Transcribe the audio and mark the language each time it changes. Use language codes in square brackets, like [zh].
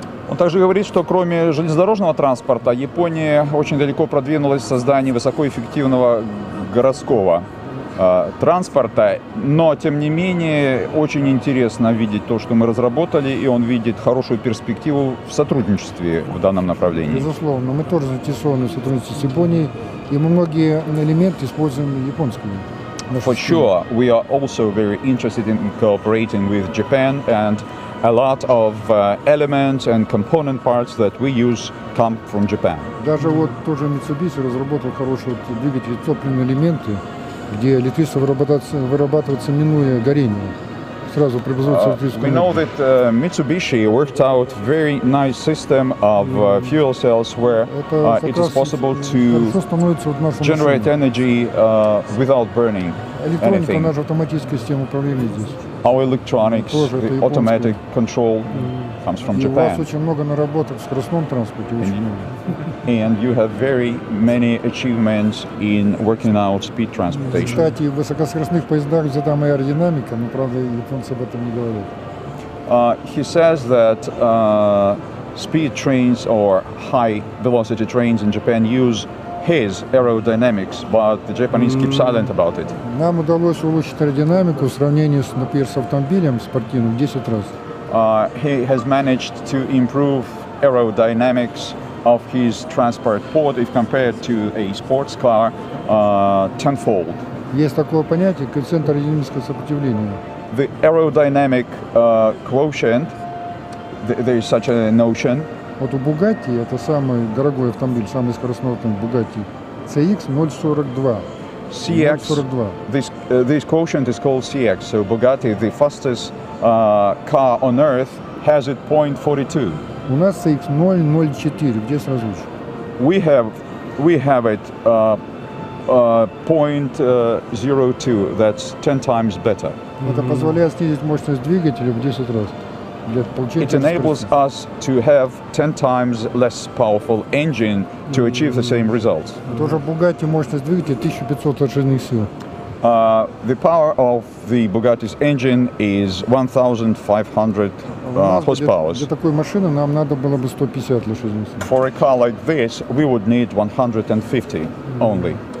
[ru] Он также говорит, что кроме железнодорожного транспорта, Япония очень далеко продвинулась в создании высокоэффективного городского транспорта, но тем не менее очень интересно видеть то, что мы разработали, и он видит хорошую перспективу в сотрудничестве в данном направлении. Безусловно, мы тоже заинтересованы в сотрудничестве с Японией, и мы многие элементы используем японскими. [en] For sure, we are also very interested in cooperating with Japan, and a lot of elements and component parts that we use come from Japan. [ru] Даже вот тоже Mitsubishi разработал хороший двигатель, топливные элементы, где электричество вырабатывается, минуя горение. Сразу преобразуется электрическая энергия. [en] We know that Mitsubishi worked out very nice system of fuel cells where it is possible to generate energy without burning [ru] электроника, наша автоматическая система управления здесь. [en] Our electronics, the automatic control comes from Japan. [ru] У вас очень много наработок в скоростном транспорте, очень много. [en] and you have very many achievements in working out speed transportation. [ru] Кстати, в высокоскоростных поездах взята моя аэродинамика, но, правда, японцы об этом не говорят. [en] He says that speed trains or high velocity trains in Japan use his aerodynamics, but the Japanese keep silent about it. [ru] Нам удалось улучшить аэродинамику в сравнении, например, с автомобилем спортивным в 10 раз. [en] He has managed to improve aerodynamics of his transport pod if compared to a sports car tenfold. [ru] Есть такое понятие коэффициент аэродинамического сопротивления. [en] The aerodynamic quotient, there is such a notion. [ru] Вот у Bugatti, это самый дорогой автомобиль, самый скоростной автомобиль Bugatti, CX 0,42. [en] CX, this quotient is called CX, so Bugatti, the fastest car on earth, has it 0.42. [ru] У нас CX 0,04, в 10 раз лучше. [en] We have it 0.02, that's 10 times better. [ru] Это позволяет снизить мощность двигателя в 10 раз. [en] It enables us to have 10 times less powerful engine to achieve the same results. [ru] Тоже Bugatti мощность двигателя 1500 лошадиных сил. [en] The power of the Bugatti's engine is 1,500 horsepower. [ru] Для такой машины нам надо было бы 150 лошадиных сил. [en] For a car like this, we would need 150 only.